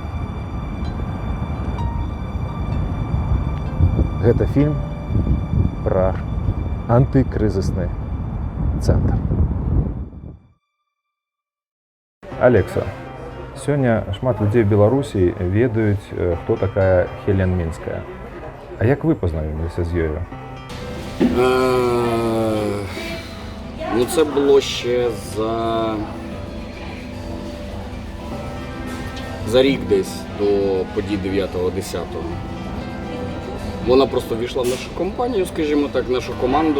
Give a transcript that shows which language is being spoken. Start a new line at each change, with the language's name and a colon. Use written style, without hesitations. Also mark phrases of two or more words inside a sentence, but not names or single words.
Belarusian: Гэта фільм пра антыкрызісны цэнтр. Алекса, сёння шмат людзей в Беларусі ведаюць, хто такая Хелен Мінская. А як вы пазнаёміліся з ёю?
Ukrainian: Ну, це було ще за рік десь до подій 9-10. Вона просто війшла в нашу компанію, скажімо так, нашу команду.